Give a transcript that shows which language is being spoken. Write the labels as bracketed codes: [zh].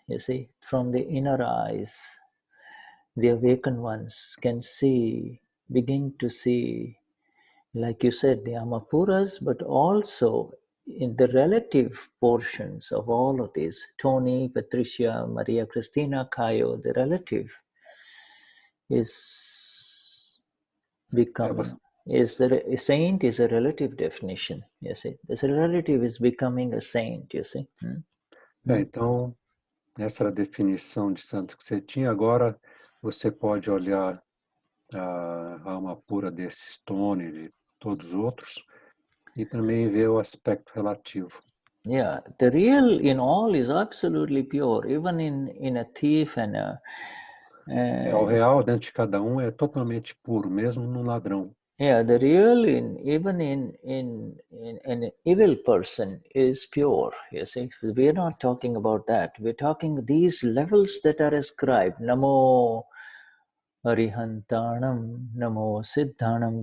[en] You see, from the inner eyes, the awakened ones can begin to see, like you said, the Amapuras, but also in the relative portions of all of these, Tony, Patricia, Maria Cristina, Caio, the relative is becoming. A saint is a relative definition, you see. This relative is becoming a saint, you see. [pt] Então, essa era a definição de santo que você tinha. Agora, você pode olhar a alma pura desse Tony, de todos os outros, e também ver o aspecto relativo. [en] Yeah, the real in all is absolutely pure, even in a thief and [pt] o real dentro de cada um é totalmente puro, mesmo no ladrão. [en] Yeah, the real even in an evil person is pure. You see, we are not talking about that. We're talking these levels that are ascribed. [pra] Namo Arihantanam, Namo Siddhanam.